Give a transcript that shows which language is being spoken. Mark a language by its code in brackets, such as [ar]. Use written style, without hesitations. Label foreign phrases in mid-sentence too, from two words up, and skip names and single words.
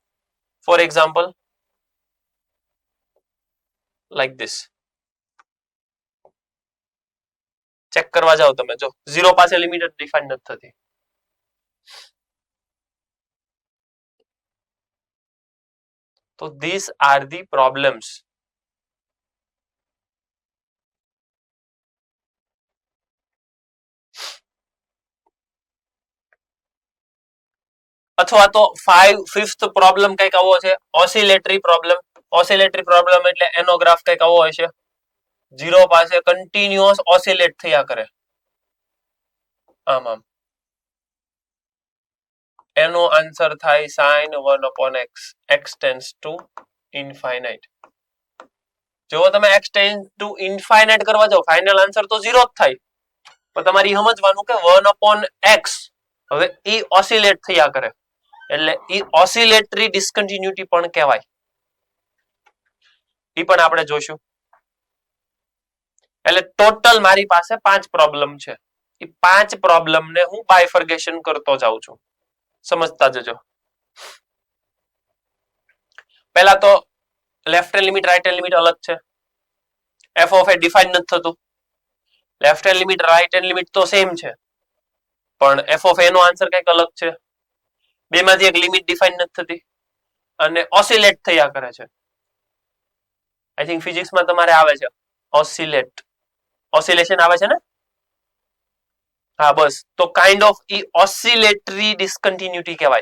[en] for example like this. [gu] ચેક કરવા જાઓ તમે, જો 0 પાસે લિમિટ જ ડિફાઇન નથી થતી. [en] તો these are the problems. [gu] અથવા તો [en] fifth problem [gu] કઈક આવો છે, [en] oscillatory problem. oscillatory problem [gu] એટલે એનો ગ્રાફ કઈક આવો હોય છે. 0 પાસે [en] continuous oscillate [gu] થયા કરે. આમ આમ. એનો આન્સર થાય [en] sin 1 upon x. x tends to infinite. [gu] જો તમે [en] x tends to infinite [gu] કરવા જાઓ, [en] final answer [gu] તો 0 જ થાય. પણ તમારે સમજવાનું કે [en] 1 upon x [gu] હવે એ ઓસિલેટ થયા કરે, એટલે એ [en] oscillatory discontinuity [gu] પણ કહેવાય. એ પણ આપણે જોશું. એટલે ટોટલ મારી પાસે 5 પ્રોબ્લેમ છે. એ 5 પ્રોબ્લેમ ને હું બાયફર્ગેશન કરતો જાઉં છું. સમજતા જજો. પહેલા તો [en] left hand limit right hand limit [gu] અલગ છે. [en] f of a [gu] ડિફાઇન નથી થતું. [en] left hand limit right hand limit [gu] તો સેમ છે, પણ [en] f of a [gu] નો આન્સર કંઈક અલગ છે. બેમાંથી એક લિમિટ ડિફાઇન નથી થતી અને ઓસિલેટ થયા કરે છે. [en] I think [gu] ફિઝિક્સમાં તમારે આવે છે ઓસિલેટ. ઓસિલેશન આવે છે ને? હા બસ, તો [en] kind of e oscillatory discontinuity [gu] કહેવાય.